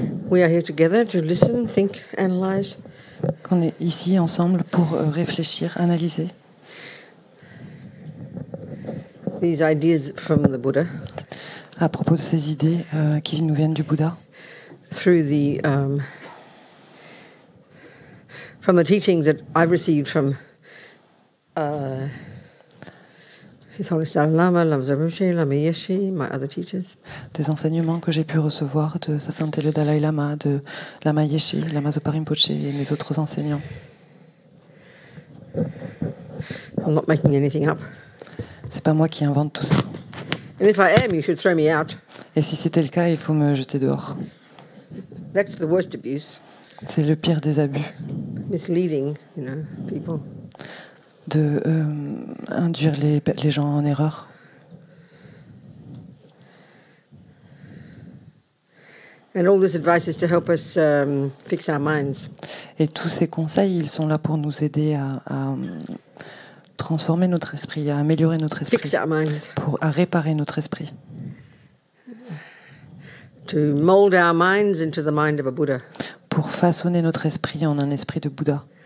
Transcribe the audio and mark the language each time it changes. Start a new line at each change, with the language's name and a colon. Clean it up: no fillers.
English: We are here together to listen, think, analyze.
French: qu'on est ici ensemble pour réfléchir, analyser
English: These ideas from the Buddha
French: à propos de ces idées qui nous viennent du Bouddha,
English: through from the teachings that I've received from His Holiness Dalai Lama, Lama Rinpoche, Lama Yeshe, my other teachers.
French: des enseignements que j'ai pu recevoir de Sa Sainteté le Dalai Lama, de Lama Yeshe, Lama Zopa Rinpoche et mes autres enseignants.
English: I'm not making anything up.
French: C'est pas moi qui invente tout ça.
English: And if I am, you should throw me out.
French: Et si c'était le cas, il faut me jeter dehors.
English: That's the worst abuse.
French: C'est le pire des abus,
English: Misleading, people.
French: de induire les gens en erreur.
English: And all this advice is to help us fix our minds.
French: Et tous ces conseils, ils sont là pour nous aider à transformer notre esprit, à améliorer notre esprit,
English: Fix our minds.
French: à réparer notre esprit,
English: To mold our minds into the mind of a Buddha.
French: pour façonner notre esprit en un esprit de Bouddha.